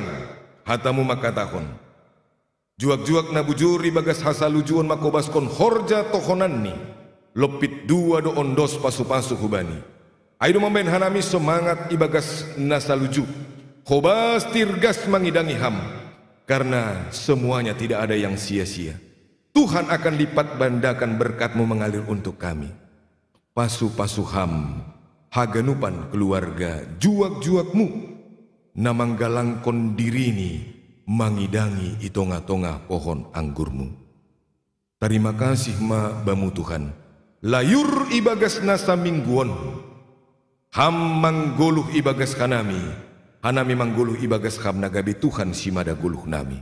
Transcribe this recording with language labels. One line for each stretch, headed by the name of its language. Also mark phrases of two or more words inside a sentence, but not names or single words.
Batak Simalungun: Hatamu makatahon. Juak-juak na bujuri bagas hasalujuan makobaskon horja tohonan ni. Lopit dua do ondos pasu-pasu kubani. Aido memben hanami semangat ibagas nasaluju. Kobas tirgas mangidangi ham.
Indonesian: Karena semuanya tidak ada yang sia-sia. Tuhan akan lipat bandakan berkat-Mu mengalir untuk kami.
Batak Simalungun: Pasu-pasu ham, haganupan keluarga, juak-juak-Mu, namanggalangkon dirini, mangidangi itonga-tonga pohon anggurmu.
Indonesian: Terima kasih
Batak Simalungun: ma bamu Tuhan, layur ibagas nasa mingguon, ham mangguluh ibagas kanami, hanami mangguluh ibagas ham nagabi Tuhan simada guluh nami.